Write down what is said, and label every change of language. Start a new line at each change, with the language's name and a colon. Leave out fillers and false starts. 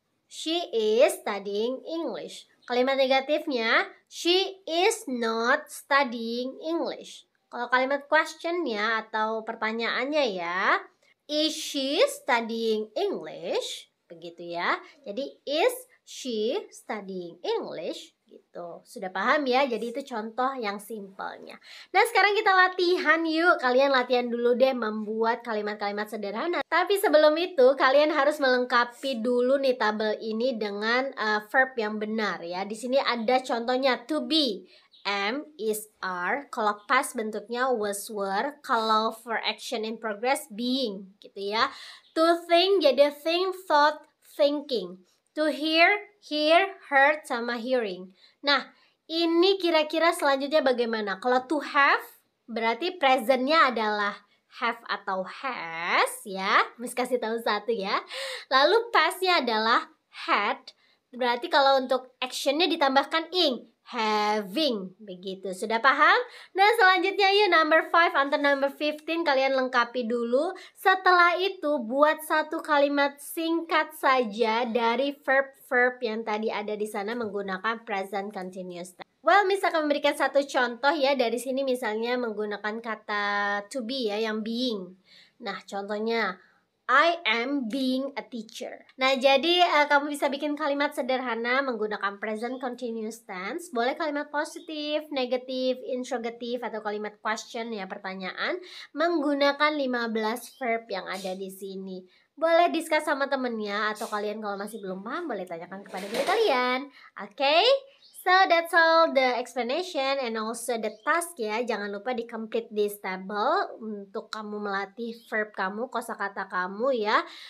English: She is studying English.
Indonesian: Kalimat negatifnya,
English: she is not studying English.
Indonesian: Kalau kalimat questionnya atau pertanyaannya ya,
English: is she studying English?
Indonesian: Begitu ya. Jadi
English: is she studying English?
Indonesian: Gitu. Sudah paham ya? Jadi itu contoh yang simpelnya. Nah, sekarang kita latihan yuk. Kalian latihan dulu deh membuat kalimat-kalimat sederhana. Tapi sebelum itu kalian harus melengkapi dulu nih tabel ini dengan verb yang benar ya. Di sini ada contohnya to be.
English: Am, is, are. Kalau past bentuknya was, were.
Indonesian: Kalau
English: for action in progress being gitu ya. To think
Indonesian: jadi
English: think, thought, thinking. To hear, heard,
Indonesian: sama
English: hearing.
Indonesian: Nah, ini kira-kira selanjutnya bagaimana? Kalau to have, berarti presentnya adalah have atau has ya. Miss kasih tahu satu ya. Lalu pastnya adalah had. Berarti kalau untuk actionnya ditambahkan ing. Having, begitu. Sudah paham? Nah, selanjutnya yuk number 5 until number 15 kalian lengkapi dulu. Setelah itu buat satu kalimat singkat saja dari verb-verb yang tadi ada di sana menggunakan present continuous tense. Well, Miss akan memberikan satu contoh ya. Dari sini misalnya menggunakan kata to be ya, yang being. Nah, contohnya
English: I am being a teacher.
Indonesian: Nah, jadi kamu bisa bikin kalimat sederhana menggunakan present continuous tense. Boleh kalimat positif, negatif, interrogative, atau kalimat question ya, pertanyaan. Menggunakan 15 verb yang ada di sini. Boleh discuss sama temennya, atau kalian kalau masih belum paham boleh tanyakan kepada guru kalian. Oke?
English: So that's all the explanation and also the task ya.
Indonesian: Jangan lupa di
English: complete this table
Indonesian: untuk kamu melatih verb kamu, kosakata kamu ya.